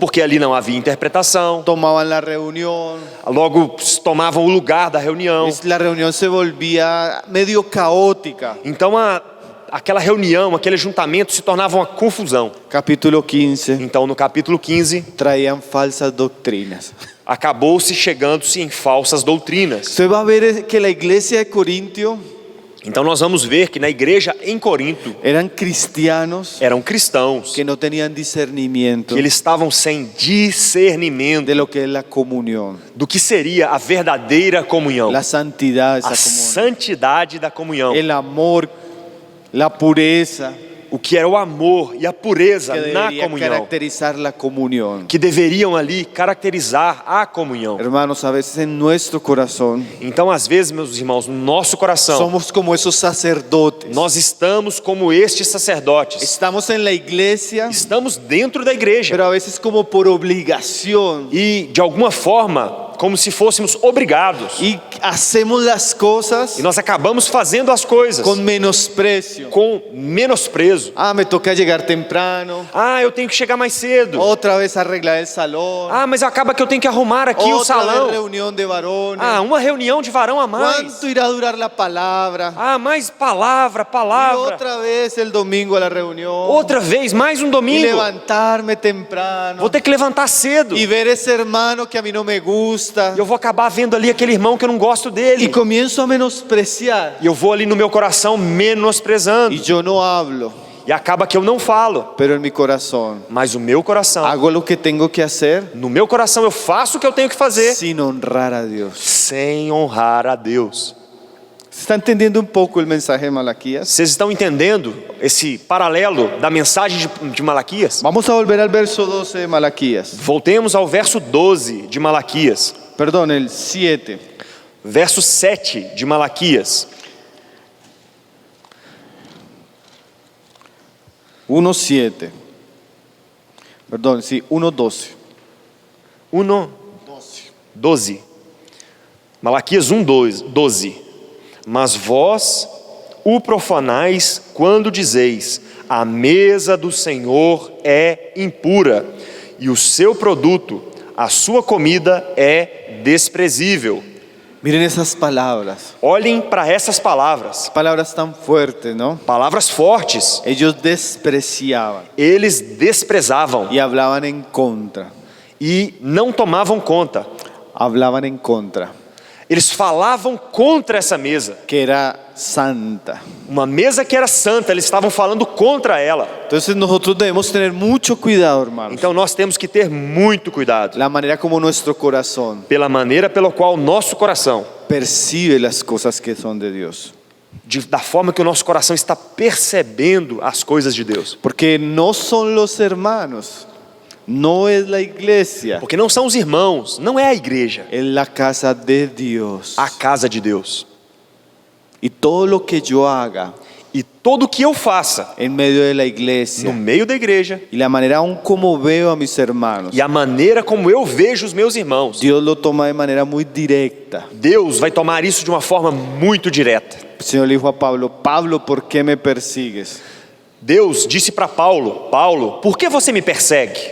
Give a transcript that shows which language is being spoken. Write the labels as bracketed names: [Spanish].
[Portuguese] porque ali não havia interpretação. [Spanish] tomaban la reunión. [Portuguese] Logo tomavam o lugar da reunião. [Spanish] La reunión se volvía medio caótica. [Portuguese] Então aquela reunião, aquele ajuntamento se tornava uma confusão. [Spanish] Capítulo 15, [Portuguese] Então no capítulo 15, [Spanish] traían falsas doctrinas. [Portuguese] acabou-se chegando-se em falsas doutrinas. [Spanish] Usted va a ver que la iglesia de Corintio [Portuguese] Então nós vamos ver que na igreja em Corinto [Spanish] eran cristianos [Portuguese] eram cristãos [Spanish] que no tenían discernimiento [Portuguese] que eles estavam sem discernimento [Spanish] de lo que es la comunión, [Portuguese] do que seria a verdadeira comunhão, [Spanish] la santidad de esa [Portuguese] a [Spanish] comunión, [Portuguese] santidade da comunhão, [Spanish] el amor, la pureza [Portuguese] o que era o amor e a pureza [Spanish] que [Portuguese] na [Spanish] debería [Portuguese] comunhão, [Spanish] caracterizar la comunión. [Portuguese] que deveriam ali caracterizar a comunhão. [Spanish] Hermanos, a veces en nuestro corazón [Portuguese] Então, às vezes, meus irmãos, no nosso coração, [Spanish] somos como esos sacerdotes. [Portuguese] nós estamos como estes sacerdotes. [Spanish] Estamos en la iglesia, [Portuguese] Estamos dentro da igreja [Spanish] pero a veces como por obligación. [Portuguese] e, de alguma forma, como se fôssemos obrigados. [Spanish] Y hacemos las cosas [Portuguese] E nós acabamos fazendo as coisas [Spanish] con menosprecio. [Portuguese] com menosprezo. [Spanish] Ah, me toca llegar temprano. [Portuguese] Ah, eu tenho que chegar mais cedo. [Spanish] Otra vez arreglar el salón. [Portuguese] Ah, mas acaba que eu tenho que arrumar aqui o [Spanish] Otra vez [Portuguese] salão. [Spanish] reunión de varones. [Portuguese] Ah, uma reunião de varão a mais. [Spanish] ¿Cuánto irá a durar la palabra? [Portuguese] Ah, mais palavra, [Spanish] Y [Portuguese] palavra. [Spanish] otra vez el domingo a la reunión. [Portuguese] Outra vez, mais um [Spanish] Y [Portuguese] domingo. [Spanish] levantarme temprano. [Portuguese] Vou ter que levantar cedo. [Spanish] Y ver ese hermano que a mí no me gusta. [Portuguese] E eu vou acabar vendo ali aquele irmão que eu não gosto [Spanish] Y [Portuguese] dele. [Spanish] comienzo a menospreciar. [Portuguese] E eu vou ali no meu coração menosprezando. [Spanish] Y yo no hablo. [Portuguese] E acaba que eu não falo, [Spanish] pero en mi corazón [Portuguese] mas o meu coração, [Spanish] hago lo que tengo que hacer [Portuguese] no meu coração eu faço o que eu tenho que fazer [Spanish] sin honrar a Dios. [Portuguese] sem honrar a Deus. [Spanish] ¿Se está entendiendo un poco el mensaje de Malaquías? [Portuguese] Vocês estão entendendo esse paralelo da mensagem de Malaquias? [Spanish] Vamos a volver al verso 12 de Malaquías. [Portuguese] Voltemos ao verso 12 de Malaquias. [Spanish] Perdón, el 7. [Portuguese] Verso 7 de Malaquias. [Spanish] 1:7. Perdón, sí, 1:12. [Portuguese] 1:12. Malaquias 1:12. Mas vós o profanais quando dizeis: a mesa do Senhor é impura, e o seu produto, a sua comida é desprezível. [Spanish] Miren esas palabras. [Portuguese] Olhem para essas palavras. [Spanish] Palabras tan fuertes, ¿no? [Portuguese] Palavras fortes. [Spanish] Ellos despreciaban [Portuguese] Eles desprezavam [Spanish] y hablaban en contra. [Portuguese] e não tomavam conta. [Spanish] Hablaban en contra, [Portuguese] Eles falavam contra essa mesa. [Spanish] que era santa. [Portuguese] Uma mesa que era santa, eles estavam falando contra ela. [Spanish] Entonces nosotros debemos tener mucho cuidado, hermanos. [Portuguese] Então nós temos que ter muito cuidado [Spanish] La manera como nuestro corazón [Portuguese] pela maneira pela qual o nosso coração, [Spanish] percibe las cosas que son de Dios. [Portuguese] da forma que o nosso coração está percebendo as coisas de Deus. [Spanish] Porque no son los hermanos, no es la iglesia, [Portuguese] Porque não são os irmãos, não é a igreja, [Spanish] es la casa de Dios. [Portuguese] a casa de Deus. [Spanish] Y todo lo que yo haga [Portuguese] E todo o que eu faça [Spanish] en medio de la [Portuguese] no [Spanish] iglesia [Portuguese] meio da igreja [Spanish] y la manera aún como veo a mis hermanos, [Portuguese] e a maneira como eu vejo os meus irmãos, [Spanish] Dios lo toma de manera muy directa. [Portuguese] Deus vai tomar isso de uma forma muito direta. [Spanish] El Señor le dijo a Pablo: Pablo, ¿por qué me persigues? [Portuguese] Deus disse para Paulo: Paulo, por que você me persegue?